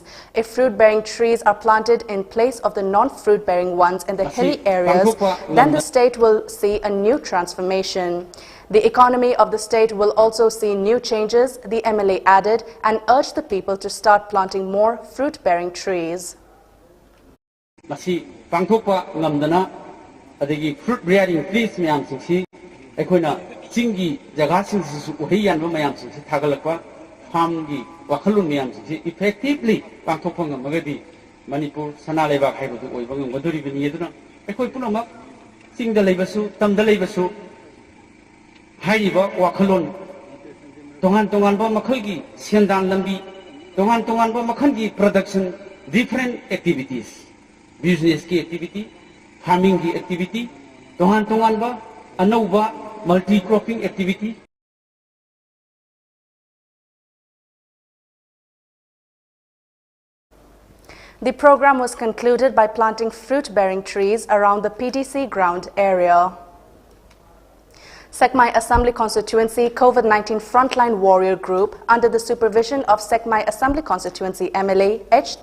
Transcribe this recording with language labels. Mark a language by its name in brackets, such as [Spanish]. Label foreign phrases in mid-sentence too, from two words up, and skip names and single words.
[English] If fruit-bearing trees are planted in place of the non-fruit-bearing ones in the hilly areas, then the state will see a new transformation. The economy of the state will also see new changes, the MLA added, and urged the people to start planting more fruit-bearing trees. [Manipuri] adagi [English] fruit bearing trees [Manipuri] mayam singsi aikoina chingi jaga singsi su uhiyan ba mayam singsi thagalakwa farm gi wakhalun mayam singsi effectively pangthokphang magadi Manipur sana leba khaibu oiba ngodori bini eduna aikoi punama chingda leibasu tamda leibasu haiba wakhalun tongan ba makhalgi sendang lambi tongan ba makhangi production [English] different activities business [Manipuri] ki [English] activity farming activity, [Manipuri] tongan ba, anauba, [English] multi-cropping activity. The program was concluded by planting fruit-bearing trees around the PDC ground area. Sekmai Assembly Constituency COVID-19 Frontline Warrior Group, under the supervision of Sekmai Assembly Constituency MLA H.